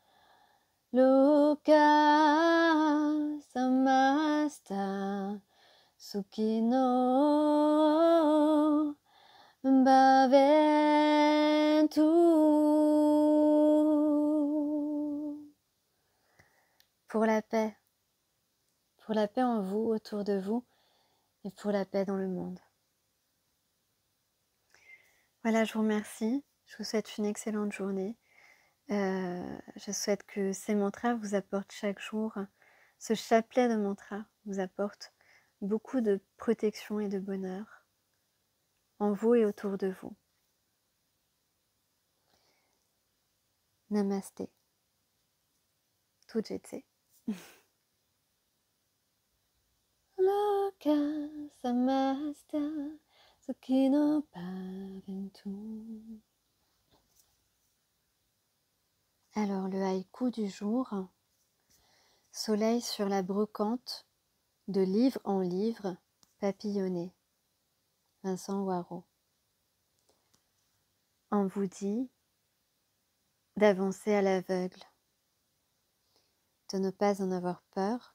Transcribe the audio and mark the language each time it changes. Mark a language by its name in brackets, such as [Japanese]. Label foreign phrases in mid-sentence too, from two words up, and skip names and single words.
[Sanskrit] Loka samasta sukino bhavantu. [French] Pour la paix en vous, autour de vous, et pour la paix dans le monde. Voilà, je vous remercie. Je vous souhaite une excellente journée. Je souhaite que ces mantras vous apportent chaque jour, ce chapelet de mantras vous apporte beaucoup de protection et de bonheur en vous et autour de vous. Namasté. Tujetse. [Sanskrit] Loka samasta sukino bhavantu. [French] Alors le haïku du jour. Soleil sur la brocante, de livre en livre, papillonné. Vincent Waro. On vous dit d'avancer à l'aveugle, de ne pas en avoir peur.